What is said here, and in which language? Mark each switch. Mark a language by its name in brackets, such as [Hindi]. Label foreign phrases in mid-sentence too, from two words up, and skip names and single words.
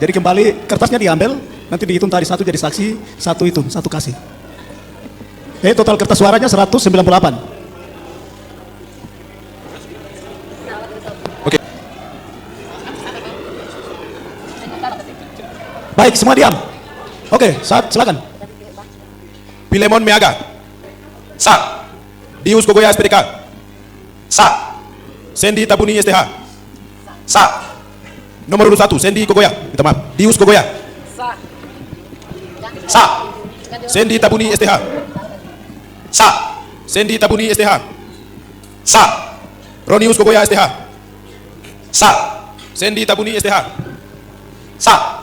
[Indonesian] Jadi kembali kertasnya diambil, nanti dihitung tadi satu jadi saksi, satu hitung, satu kasih. Total kertas suaranya 198. Oke. Baik, semua diam. Oke, silakan. Pilemon Meaga. Sah. Dius Kogoya SPDK. Sah. Sendi Tabuni STH. Sah. Nomor urut 1, Sendi Kogoya. Minta maaf. Dius Kogoya. Sah. Sendi Tabuni STH. Sah. Sendi Tabuni STH. Sah. Ronius Kogoya STH. Sah. Sendi Tabuni STH. Sah.